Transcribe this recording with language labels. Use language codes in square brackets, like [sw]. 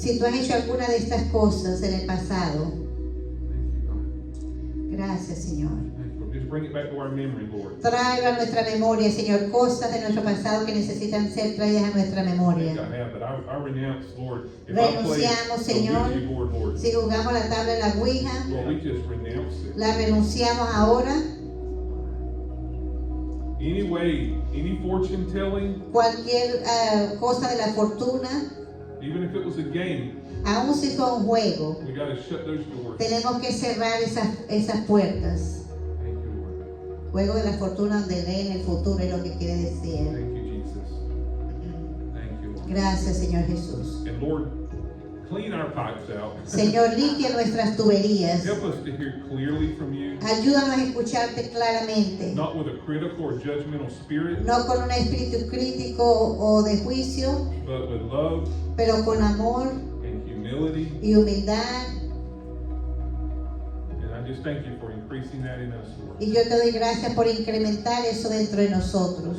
[es] Si tú has hecho alguna de estas cosas en el pasado, [en] thank you, God. [es] gracias, Señor. [en] Thank you. Just bring it back to our memory, Lord. [es] Tráelo a nuestra memoria, Señor, cosas de nuestro pasado que necesitan ser traídas a nuestra [en] I think [es] memoria. [en] I have, but I renounce, Lord. If I play [es] Renunciamos, [en] the [es] Señor. [en] Ouija board, Lord, [es] Si jugamos la tabla de la Ouija, [en] Lord, we just renounce it. [es] la renunciamos ahora. [en] Any fortune telling, [es] Cualquier cosa de la fortuna, [en] even if it was a game, [es] aun si fue un juego, [en] we got to shut those doors. [es] tenemos que cerrar esas puertas. [en] Thank you, Lord. [es] Juego de la fortuna donde leen el futuro es lo que quiere decir. [en] Thank you, Jesus. Thank you, Lord. [es] Gracias, Señor Jesús. [en] And Lord, clean our pipes out. [es] Señor, limpia nuestras tuberías. [en] Help us to hear clearly from you, [es] Ayúdanos a escucharte claramente. [en] not with a critical or judgmental spirit, [es] No con un espíritu crítico o de juicio, [en] but with love [es] pero con amor [en] and humility. [es] y humildad. [en] And I just thank you for increasing that in us, Lord. [es] Y yo te doy gracias por incrementar eso dentro de nosotros